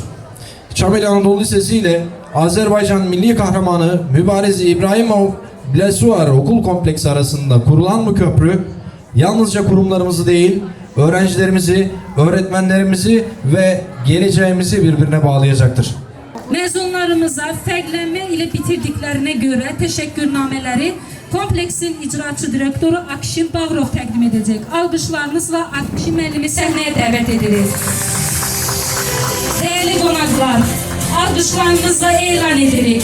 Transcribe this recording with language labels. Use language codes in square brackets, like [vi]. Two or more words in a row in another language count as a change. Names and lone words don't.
[tr] Çameli Anadolu Lisesi ile Azerbaycan Milli Kahramanı Mübariz İbrahimov Blesuar Okul Kompleksi arasında kurulan bu köprü yalnızca kurumlarımızı değil, öğrencilerimizi, öğretmenlerimizi ve geleceğimizi birbirine bağlayacaktır. [az] Mezunlarımıza fərqlənmə ilə bitirdiklərinə görə təşəkkürnamələri kompleksin icraçı direktoru Akşin Bağrov təqdim edəcək. Alqışlarınızla Akşin müəllimi səhnəyə dəvət edirik. Değerli qonaqlar, alqışlarınızla elan edirik.